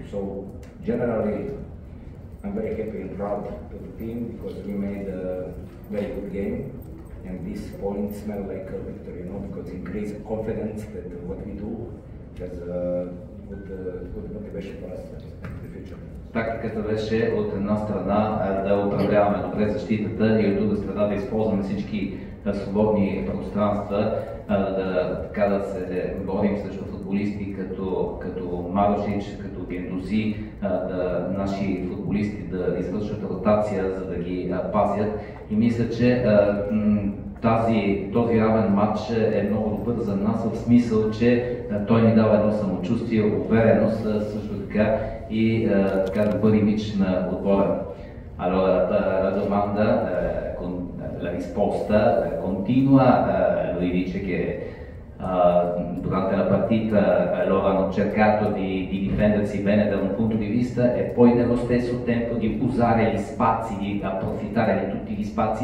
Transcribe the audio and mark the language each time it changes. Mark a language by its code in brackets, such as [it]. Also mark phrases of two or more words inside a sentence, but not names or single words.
[en] So generally I'm very happy and proud to the team because we made a very good game. And these points smell like a victory, you know, because it increases confidence that what we do has good motivation for us in the future. [bg] Тактиката беше от една страна да управляваме добре защитата и от друга страна да използваме всички свободни пространства, така да се борим срещу футболисти като Marušić, като Gendouzi, наши футболисти да извършват ротация, за да ги пазят. И мисля, че този равен матч е много добър за нас в смисъл, че той ни дава едно самочувствие, увереност, също така и така добър имидж на отбора. [it] Allora la domanda, la risposta continua, lui dice che durante la partita loro hanno cercato di difendersi bene da un punto di vista e poi nello stesso tempo di usare gli spazi, di approfittare di tutti gli spazi